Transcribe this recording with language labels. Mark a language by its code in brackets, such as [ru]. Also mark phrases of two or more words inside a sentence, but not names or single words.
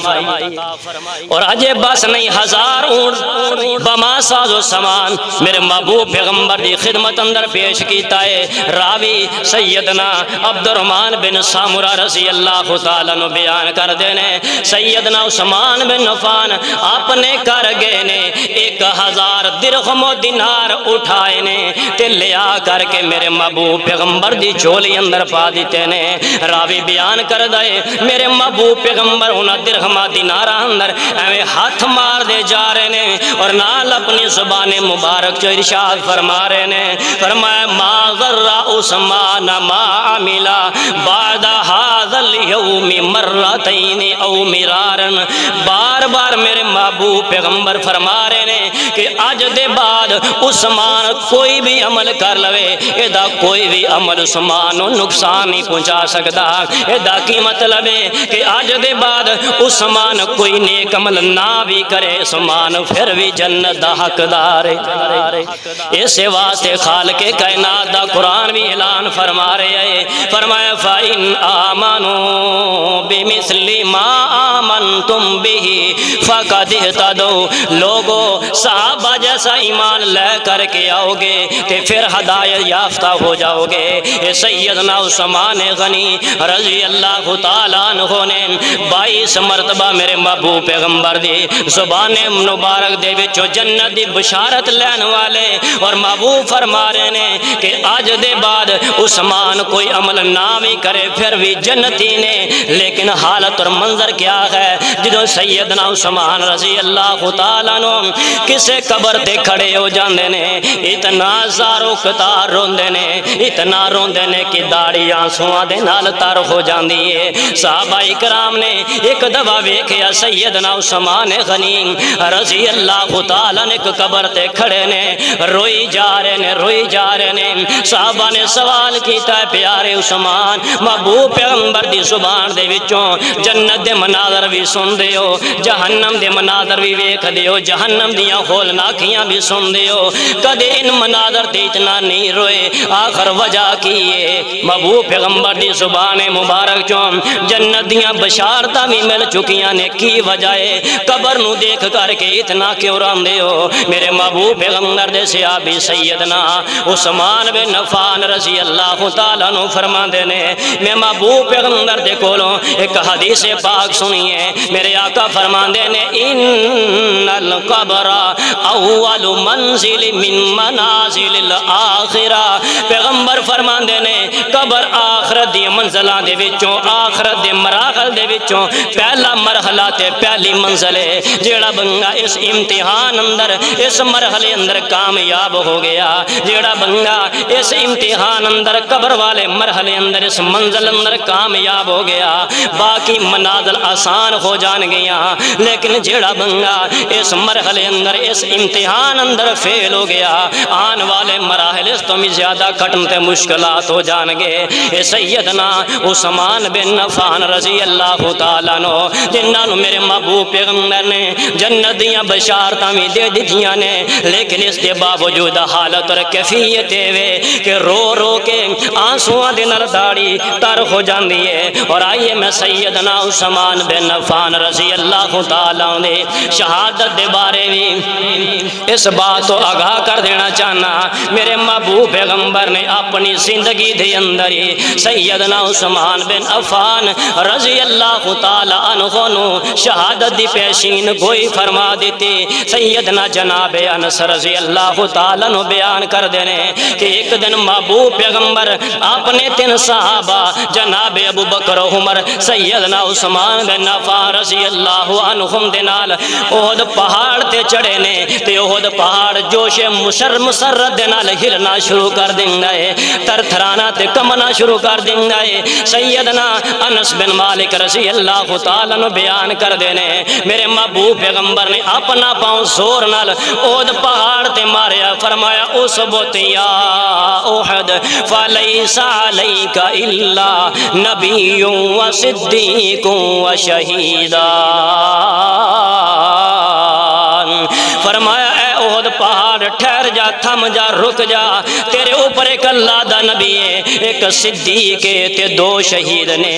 [pa] اور اجے بس نہیں 1000 اونٹ بما ساز و سامان میرے محبوب پیغمبر دی خدمت اندر پیش کیتا ہے راوی سیدنا عبد الرحمن بن سامرہ [ar] رضی اللہ تعالیٰ عنہ [pa] بیان کر دینے سیدنا عثمان بن عفان اپنے کر گئے نے 1000 درہم و دینار اٹھا اٹھائے نے تے لیا کر کے میرے محبوب پیغمبر دی چولی اندر پا دیتے نے۔ راوی بیان کر دے میرے محبوب پیغمبر انہاں درہمہ دینارہ اندر ایویں ہاتھ مار دے جا رہے نے اور نال اپنی زبان مبارک چو ارشاد فرما رہے نے، فرمایا [ar] ما غر عثمان ما عملا بعد هذا اليوم مرتين او مرارا۔ [pa] بار بار میرے محبوب پیغمبر فرما رہے نے کہ اج دے بعد عثمان کوئی بھی عمل کر لوے ایدہ کوئی بھی عمل عثمان نو نقصان نہیں پہنچا سکتا۔ ایدہ کی مطلب ہے کہ اج دے بعد عثمان کوئی نیک عمل نہ بھی کرے عثمان پھر بھی جنت دا حقدار ہے۔ اسے واسطے خالق کائنات دا قرآن بھی اعلان فرما رہے ہیں، فرمایا [ar] فَإِنْ آمَنُوا بِمِثْلِ مَا آمَنْتُمْ بِهِ فَقَدْ اهْتَدَوْا۔ [pa] لوگو صحابہ جیسا ایمان لے کر کے آؤ گے تے پھر ہدایت یافتہ ہو جاؤ گے۔ سیدنا عثمان غنی [ar] رضی اللہ تعالیٰ عنہ [pa] نے 22 مرتبہ میرے محبوب پیغمبر دی زبان مبارک دے وچوں جنت دی بشارت لین والے اور محبوب فرما رہے نے کہ آج دے بعد عثمان کوئی عمل نہ بھی کرے پھر بھی جنتی نے۔ لیکن حالت اور منظر کیا ہے جدو سیدنا عثمان [ar] رضی اللہ تعالیٰ عنہ [pa] کسے قبر تے کھڑے ہو جاندے نے اتنا زارو قطار روندے نے، اتنا روندے نے کہ داڑھی آنسواں دے نال تر ہو جاندی ہے۔ صحابہ اکرام نے ایک دفعہ ویکھیا سیدنا عثمان غنی [ar] رضی اللہ تعالیٰ [pa] نے ایک قبر تے کھڑے نے روئی جا رہے نے، روئی جا رہے نے۔ صحابہ نے سوال کیتا ہے پیارے عثمان محبوب پیغمبر دی زبان دے وچوں جنت دے مناظر بھی سن دے ہو، جہنم دے مناظر بھی ویکھ دے ہو، جہنم دیاں ہولناکیاں بھی سن دے ہو، کدے ان مناظر تے اتنا نہیں روئے، آخر وجہ کی ہے محبوب پیغمبر دی زبان مبارک چوں جنت دیاں بشارتاں بھی مل چکیاں نے، کی وجہ ہے قبر نو دیکھ کر کے اتنا کیوں راندے ہو؟ میرے محبوب پیغمبر دے صحابی سیدنا عثمان بن عفان [ar] رضی اللہ تعالیٰ عنہ [pa] فرما دینے میں محبوب پیغمبر دے کولوں ایک حدیث پاک سنیے، میرے آقا فرما دینے [ar] ان القبر اول منزل من منازل الاخرہ۔ [pa] پیغمبر فرما دینے قبر آخرت دی منزلان دے وچوں، آخرت دے مراحل دے وچوں پہلا مرحلہ تے پہلی منزل ہے۔ جیڑا بندہ اس امتحان اندر اس مرحلے اندر کامیاب ہو گیا، جیڑا بندہ اس امتحان اندر قبر والے مرحلے اندر اس منزل اندر کامیاب ہو گیا باقی منازل آسان ہو جان گیا۔ لیکن جیڑا بندہ اس مرحلے اندر اس امتحان اندر فیل ہو گیا آن والے مراحل اس تو بھی زیادہ کٹن تے مشکلات ہو جان گے۔ اے سیدنا عثمان بن عفان [ar] رضی اللہ تعالیٰ عنہ [pa] جنہاں نو میرے محبوب پیغمبر نے جنت دیاں بشارتاں بھی دے دتیاں نے، لیکن اس کے باوجود حالت اور کیفیت ہے کہ رو رو کے آنسواں دے نال داڑھی تر ہو جاندی ہے۔ اور آئیے میں سیدنا عثمان بن عفان [ar] رضی اللہ تعالیٰ عنہ [pa] شہادت دے بارے بھی اس بات کو آگاہ کر دینا چاہنا، میرے محبوب پیغمبر نے اپنی زندگی دے اندر ہی سیدنا عثمان بن عفان [ar] رضی اللہ تعالیٰ عنہ [pa] نو شہادت دی پیشین گوئی فرما دیتی۔ سیدنا جناب انس [ar] رضی اللہ تعالیٰ عنہ [pa] بیان کر دینے کہ ایک دن محبوب پیغمبر اپنے 3 صحابہ جناب ابو بکر و عمر سیدنا عثمان بن عفان [ar] رضی اللہ عنہم [pa] دے نال احد پہاڑ تے چڑھے نے تے احد پہاڑ جوش مسرت دے نال ہلنا شروع کر دیندا ہے، تر تھرانا تے کمنا شروع کر دیندا ہے۔ سیدنا انس بن مالک [ar] رضی اللہ تعالیٰ عنہ [pa] بیان کر دینے میرے محبوب پیغمبر نے اپنا پاؤں زور نال احد پہاڑ تے ماریا، فرمایا [ar] اثبت یا احد فلیس علیک الا نبی و صدیق و شہیدان۔ [pa] فرمایا اے احد پہاڑ ٹھہر جا، تھم جا، رک جا، تیرے اوپر ایک اللہ دا نبی ہے، ایک صدیق ہے تے 2 شہید نے۔